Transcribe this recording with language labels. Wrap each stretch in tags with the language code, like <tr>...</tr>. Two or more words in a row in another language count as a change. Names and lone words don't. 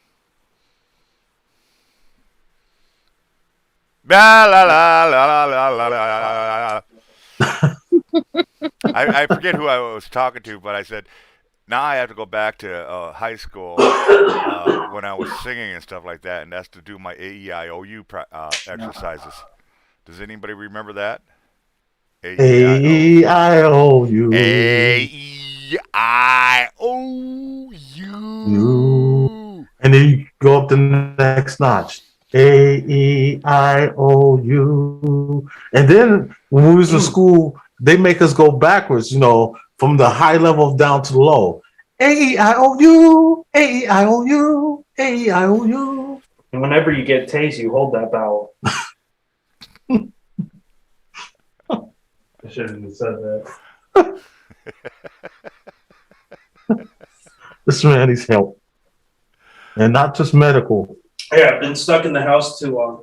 <en>La la la la la la la. I forget who I was talking to, but I said, now I have to go back to high school when I was singing and stuff like that, and that's to do my AEIOU exercises. Does anybody remember that? A-E-I-O-U. AEIOU. And then you go up the next notch. A-E-I-O-U. And then when we was in school, they make us go backwards, from the high level down to the low. A-E-I-O-U, A-E-I-O-U, A-E-I-O-U. And whenever you get tased, you hold that vowel. I shouldn't have said that. This man needs help. And not just medical. Yeah, I've been stuck in the house too long.</en>